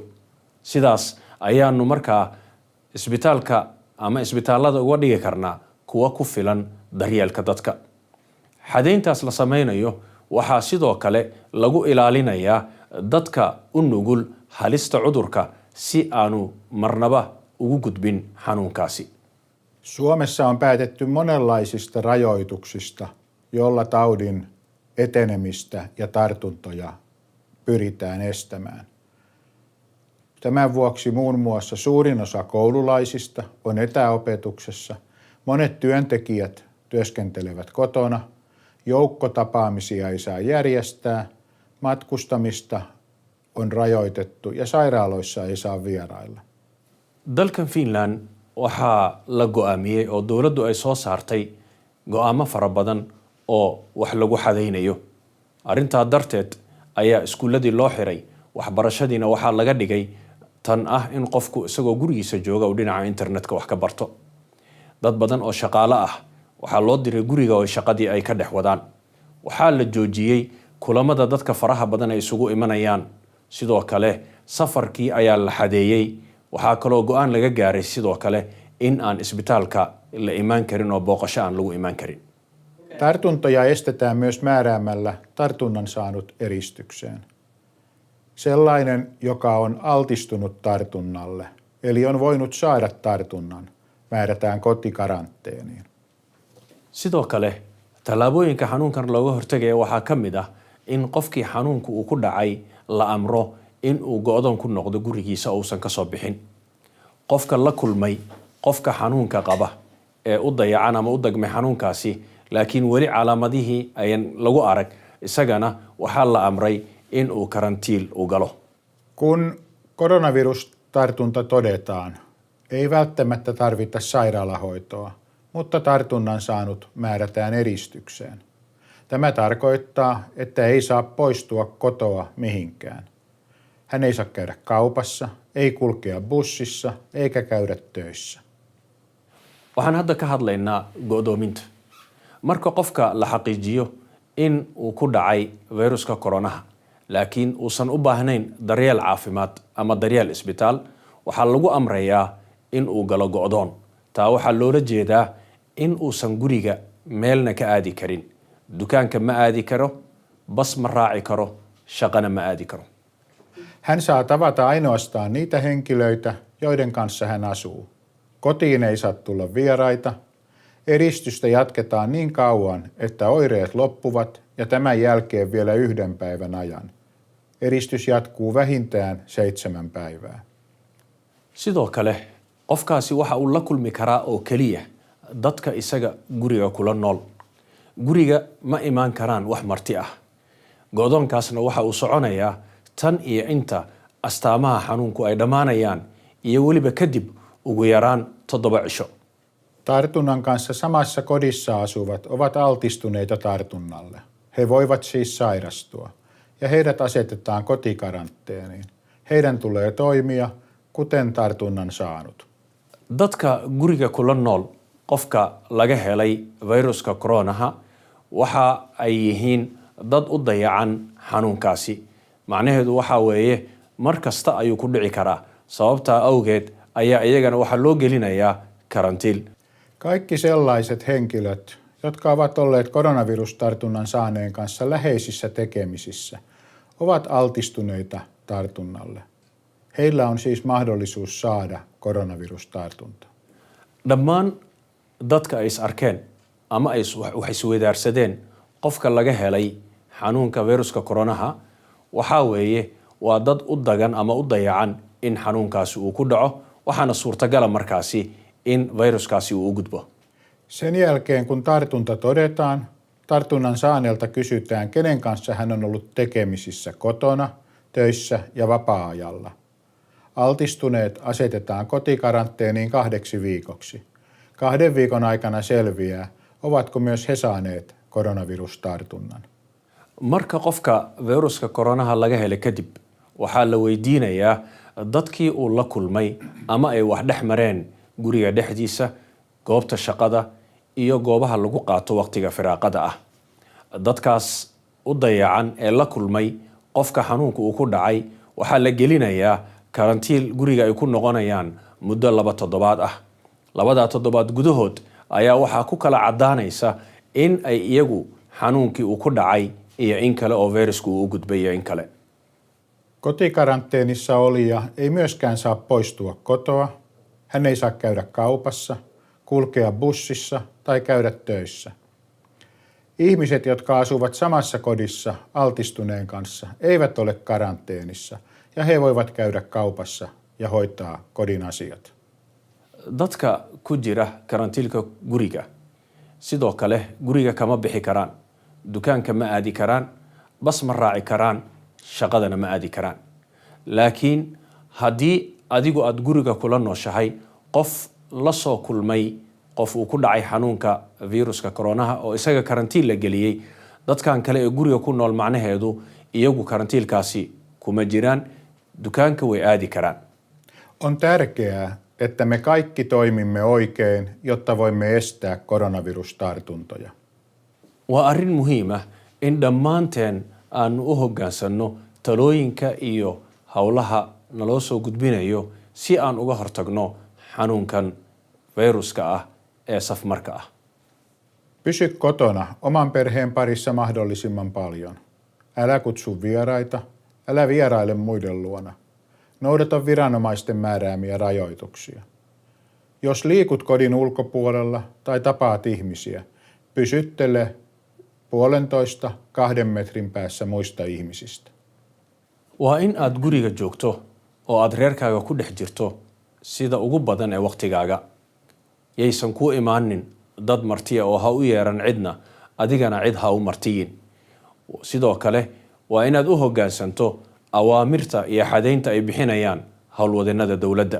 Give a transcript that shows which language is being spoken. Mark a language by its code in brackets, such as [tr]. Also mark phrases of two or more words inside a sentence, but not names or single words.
[so] sidaas ayaanu markaa isbitaalka ama isbitaalada uga dhigi karnaa kuwa ku filan daryeelka dadka. xadayntaas la sameynayo waxaa sidoo kale lagu ilaalinayaa dadka u nugul halista cudurka si aanu marnaba ugu gudbin xanuunkaasi. [fi] Suomessa on päätetty monenlaisista rajoituksista, joilla taudin etenemistä ja tartuntoja pyritään estämään. Tämän vuoksi muun muassa suurin osa koululaisista on etäopetuksessa, monet työntekijät työskentelevät kotona, joukkotapaamisia ei saa järjestää, matkustamista on rajoitettu ja sairaaloissa ei saa vierailla. [so] dalkan Finland waxaa la go'aamiyey oo dowladdu ay soo saartay go'aamo fara badan oo wax lagu xadaynayo. arrintaa darteed ayaa iskuuladii loo xiray, waxbarashadiina waxaa laga dhigay tan ah in qofku isagoo gurigiisa jooga uu dhinaca internetka wax ka barto. dad badan oo shaqaale ah waxaa loo diray guriga oo shaqadii ay ka dhex wadaan. waxaa la joojiyey kulamada dadka faraha badan ay isugu imanayaan. sidoo kale safarkii ayaa la xadeeyey. waxaa kaloo go'aan laga gaaray sidoo kale in aan isbitaalka la imaan karin oo booqasho aan lagu imaan karin. [fi] Tartuntoja estetään myös määräämällä tartunnan saanut eristykseen. Sellainen, joka on altistunut tartunnalle, eli on voinut saada tartunnan, määrätään kotikaranteeniin. [so] sidoo kale tallaabooyinka xanuunkan looga hortagaya waxaa ka mid ah in qofkii xanuunku uu ku dhacay la amro in uu go'doon ku noqdo gurigiisa uusan ka soo bixin. qofka la kulmay qofka xanuunka qaba ee u dayacan ama u dagmay xanuunkaasi laakiin weli calaamadihii ayan lagu arag, isagana waxaa la amray in uu karantiil u galo. [fi] Kun koronavirustartunta todetaan, ei välttämättä tarvita sairaalahoitoa, mutta tartunnan saanut määrätään eristykseen. Tämä tarkoittaa, että ei saa poistua kotoa mihinkään. Hän ei saa käydä kaupassa, ei kulkea bussissa eikä käydä töissä. [so] waxaan hadda ka hadlaynaa go'doominta. marka qofka la xaqiijiyo in uu ku dhacay viruska koronaha laakiin uusan u baahnayn daryeel caafimaad ama daryeel isbitaal, waxaa lagu amrayaa in uu galo go'doon. taa waxaa loola jeedaa in uusan guriga meelna ka aadi karin. dukaanka ma aadi karo, bas ma raaci karo, shaqana ma aadi karo. [fi] Hän saa tavata ainoastaan niitä henkilöitä, joiden kanssa hän asuu. Kotiin ei saa tulla vieraita. Eristystä jatketaan niin kauan, että oireet loppuvat ja tämän jälkeen vielä 1 päivän ajan. Eristys jatkuu vähintään 7 päivää. [so] sidoo kale qofkaasi waxa uu la kulmi karaa oo keliya dadka isaga guriga kula nool. guriga ma imaan karaan wax marti ah. go'doonkaasna waxa uu soconayaa tan iyo inta astaamaha xanuunku ay dhammaanayaan iyo weliba kadib ugu yaraan 7 cisho. [fi] Tartunnan kanssa samassa kodissa asuvat ovat altistuneita tartunnalle. He voivat siis sairastua ja heidät asetetaan kotikaranteeniin. Heidän tulee toimia kuten tartunnan saanut. [so] dadka guriga kula nool qofka laga helay viruska koronaha waxa ay yihiin dad u dayacan xanuunkaasi. macnaheedu waxa weeye mar kasta ayuu ku dhici karaa. sababtaa awgeed ayaa iyagana waxaa loo gelinayaa karantiil. [fi] Kaikki sellaiset henkilöt, jotka ovat olleet koronavirustartunnan saaneen kanssa läheisissä tekemisissä, ovat altistuneita tartunnalle. Heillä on siis mahdollisuus saada koronavirustartunta. [so] dhammaan dadka ay is arkeen ama ay wax isweydaarsadeen qofka laga helay xanuunka viruska koronaha waxaa weeye waa dad u dagan ama u dayacan in xanuunkaasi uu ku dhaco, waxaana suurtagala markaasi in viruskaasi uu u gudbo. [fi] Sen jälkeen kun tartunta todetaan, tartunnan saaneelta kysytään, kenen kanssa hän on ollut tekemisissä kotona, töissä ja vapaa-ajalla. Altistuneet asetetaan kotikaranteeniin 2 viikoksi. 2 viikon aikana selviää, ovatko myös he saaneet koronavirustartunnan. [so] marka qofka viruska koronaha laga helay kadib waxaa la weydiinayaa dadkii uu la kulmay ama ay wax dhex mareen guriga dhexdiisa, goobta shaqada iyo goobaha lagu qaato waqtiga firaaqada ah. dadkaas u dayacan ee la kulmay qofka xanuunka uu ku dhacay waxaa la gelinayaa karantiil guriga ay ku noqonayaan muddo 2 toddobaad ah. 2 toddobaad gudahood ayaa waxaa ku kala cadaanaysa in ay iyagu xanuunkii uu ku dhacay iyo in kale oo virusku uu u gudbay iyo in kale. [fi] Kotikaranteenissa olija ei myöskään saa poistua kotoa. Hän ei saa käydä kaupassa, kulkea bussissa tai käydä töissä. Ihmiset, jotka asuvat samassa kodissa altistuneen kanssa, eivät ole karanteenissa ja he voivat käydä kaupassa ja hoitaa kodin asiat. [so] dadka ku jira karantiilka guriga sidoo kale guriga kama bixi karaan, dukaanka ma aadi karaan, bas ma raaci karaan, shaqadana ma aadi karaan. laakiin haddii adigu aad guriga kula nooshahay qof la soo kulmay qof uu ku dhacay xanuunka viruska koronaha oo isaga karantiil la geliyey, dadkan kale ee guriga ku nool macnaheedu iyagu karantiilkaasi kuma jiraan, dukaanka way aadi karaan. [fi] On tärkeää, että me kaikki toimimme oikein, jotta voimme estää koronavirustartuntoja. [so] waa arrin muhiima in dhammaanteen aanu u hoggaansanno talooyinka iyo howlaha naloo soo gudbinayo si aan uga hortagno xanuunkan viruska ah ee safmarka ah. [fi] Pysy kotona oman perheen parissa mahdollisimman paljon. Älä kutsu vieraita, älä vieraile muiden luona. Noudata viranomaisten määräämiä rajoituksia. Jos liikut kodin ulkopuolella tai tapaat ihmisiä, pysyttele 1,5–2 metrin päässä muista ihmisistä. [so] waa in aad guriga joogto oo aad reerkaaga ku dhex jirto sida ugu badan ee waqtigaaga. yaysan ku imaanin dad martiya oo ha u yeeran cidna, adigana cid ha u martiyin. sidoo kale waa inaad u hoggaansanto awaamirta iyo xadaynta ay bixinayaan howlwadeenada dowladda.